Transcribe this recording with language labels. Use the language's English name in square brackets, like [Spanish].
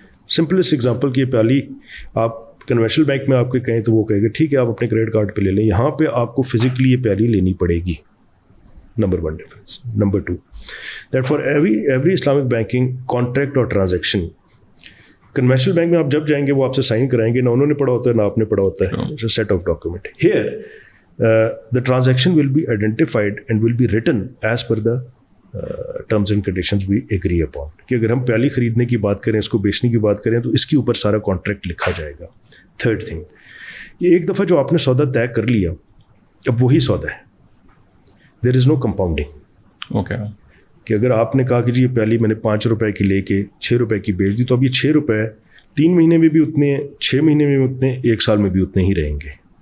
[Urdu] Simplest example کی پہلی، آپ کنونشنل بینک میں آپ کو کہیں تو وہ کہے گا ٹھیک ہے آپ اپنے کریڈٹ کارڈ پہ لے لیں، یہاں پہ آپ کو فزیکلی یہ پیالی لینی پڑے گی. Number 1 difference. Number 2 [English] that for every [Urdu] Islamic banking contract اور ٹرانزیکشن، کنونشنل بینک میں آپ جب جائیں گے وہ آپ سے سائن کرائیں گے، نہ انہوں نے پڑھا ہوتا ہے نہ آپ نے پڑھا ہوتا ہے، set of document. [English] Here the transaction will be identified and will be written as per the terms and conditions we agree upon. [Urdu] کہ اگر ہم پیالی خریدنے کی بات کریں، اس کو بیچنے کی بات کریں، تو اس کے اوپر سارا کانٹریکٹ لکھا جائے گا. تھرڈ تھنگ، یہ ایک دفعہ جو آپ نے سودا طے کر لیا، اب وہی سودا ہے. [English] There is no compounding. Okay. [Urdu] کہ اگر آپ نے کہا کہ جی یہ پیالی میں نے 5 روپے کی لے کے 6 روپے کی بیچ دی، تو اب یہ 6 روپے 3 مہینے میں بھی اتنے ہیں، 6 مہینے میں بھی اتنے، 1 سال میں بھی اتنے ہی رہیں گے.